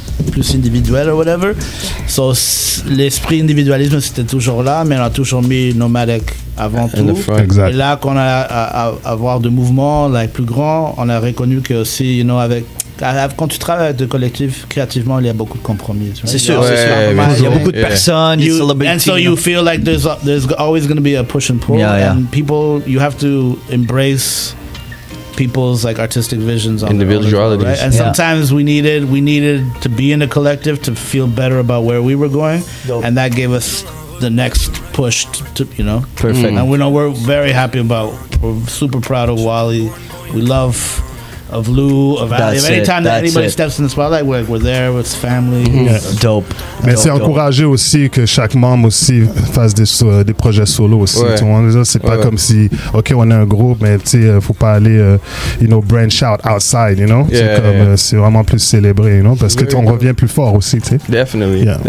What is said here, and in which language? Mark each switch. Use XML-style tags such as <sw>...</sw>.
<fr>plus individuel ou whatever. So, l'esprit individualisme, c'était toujours là, mais on a toujours mis Nomadic avant tout. Exact. Et là, qu'on a à avoir de mouvements plus grands, on a reconnu que aussi, quand tu travailles avec des collectifs créativement, il y a beaucoup de compromis. C'est sûr, c'est sûr. Il y a beaucoup de personnes.</fr> <en>And so you feel like there's always going to be a push and pull. And people, you have to embrace people's artistic visions on individualities. Right? And sometimes we needed to be in a collective to feel better about where we were going. And that gave us the next push to Perfect. And we're very happy we're super proud of Wally. We love of Lou, of Ali. Anytime that anybody steps in the spotlight, we're there with family. Dope.</en> <fr>Mais c'est encouragé aussi que chaque membre aussi fasse des projets solo aussi. C'est pas comme si, OK, on a un groupe, mais tu sais, faut pas aller,</fr> <en>branch out outside,</en> <fr>c'est vraiment plus célébré, parce que on revient plus fort aussi, tu sais.</fr> <en>Definitely.</en>